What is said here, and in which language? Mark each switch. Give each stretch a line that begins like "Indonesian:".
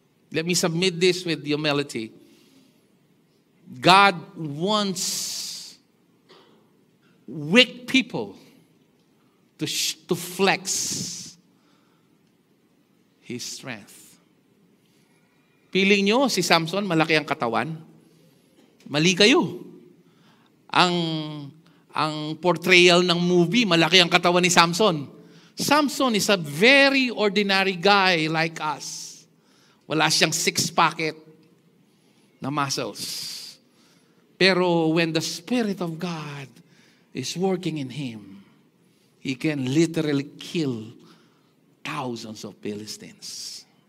English: Let me submit this with humility. God wants weak people to flex His strength.
Filipino: Feeling nyo, si Samson, malaki ang katawan? Mali kayo. Ang portrayal ng movie, malaki ang katawan ni Samson.
English: Samson is a very ordinary guy like us.
Filipino: Wala siyang six-packet na muscles. Pero
English: when the Spirit of God is working in him, he can literally kill thousands of Philistines.